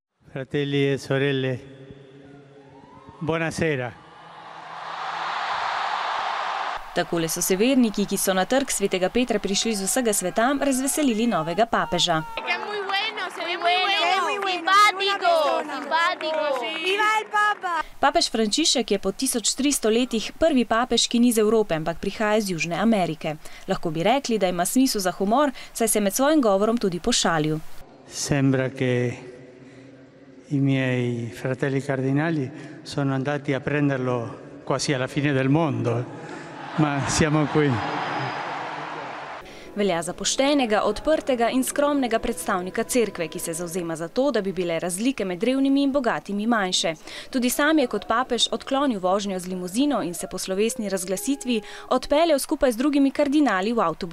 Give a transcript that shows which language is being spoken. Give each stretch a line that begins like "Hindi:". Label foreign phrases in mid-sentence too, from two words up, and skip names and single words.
Italian: Fratelli e sorelle, buonasera.
Slovenian: Takole so se verniki, ki so na trg svetega Petra prišli z vsega sveta, razveselili novega papeža. Papež Frančišek je po 1300 letih prvi papež, ki ni iz Evrope, ampak prihaja iz Južne Amerike. Lahko bi rekli, da ima smisel za humor, saj se je med svojim govorom tudi pošalil.
Italian: Sembra che i miei fratelli cardinali sono andati a prenderlo quasi alla fine del mondo, ma siamo qui.
Slovenian: Velja za poštenega, odprtega in skromnega predstavnika cerkve, ki se zavzema za to, da bi bile razlike med revnimi in bogatimi manjše. Tudi sam je kot papež odklonil vožnjo z limuzino in se po slovesni razglasitvi odpeljal skupaj z drugimi kardinali v avtobusu.